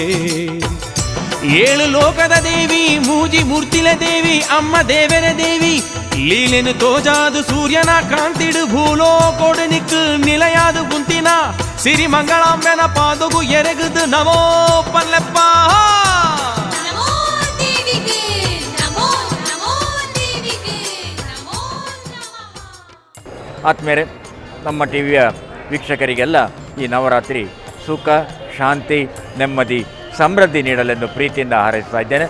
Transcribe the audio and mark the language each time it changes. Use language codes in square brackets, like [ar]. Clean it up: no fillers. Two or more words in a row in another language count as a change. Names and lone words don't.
[tcy] ಏಳು ಲೋಕದ ದೇವಿ ಮೂಜಿ ಮೂರ್ತಿಲ ದೇವಿ ಅಮ್ಮ ದೇವರ ದೇವಿ, ಲೀಲೆನು ತೋಜಾದು ಸೂರ್ಯನ ಕಾಂತಿಡು ಭೂಲೋಕೋಡು ನಿಕ್ಕು ನಿಲಯಾದು ಗುಂತಿನ ಸಿರಿ ಮಂಗಳಾಂಬೆನ ಪಾದುಗು ಎರೆಗುದು ನಮೋ ಪಲ್ಲೆಪ್ಪ. [kn] ಆತ್ಮೇರೆ, ನಮ್ಮ ಟಿವಿಯ ವೀಕ್ಷಕರಿಗೆಲ್ಲ ಈ ನವರಾತ್ರಿ ಸುಖ, ಶಾಂತಿ, ನೆಮ್ಮದಿ, ಸಮೃದ್ಧಿ ನೀಡಲೆಂದು ಪ್ರೀತಿಯಿಂದ ಹಾರೈಸ್ತಾ ಇದ್ದೇನೆ.